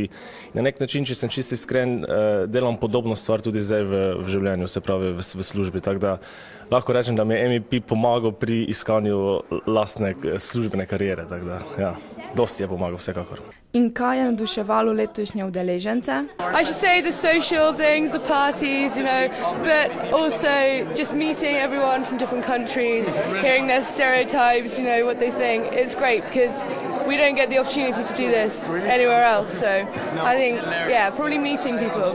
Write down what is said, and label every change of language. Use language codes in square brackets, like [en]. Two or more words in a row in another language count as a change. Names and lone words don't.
[sl] Na nek način, če sem čisto iskren, delam podobno stvar tudi zdaj v življenju, se pravi v službi. Tako da lahko rečem, da mi je MEP pomagal pri iskanju lastne službene kariere. Tako da, ja, dosti je pomagal vsekakor. In kaj je navduševalo letošnje udeležence? [en] I should say the social things, the parties, but also just meeting everyone from different countries, hearing their stereotypes, what they think. It's great because we don't get the opportunity to do this anywhere else. So I think, probably meeting people.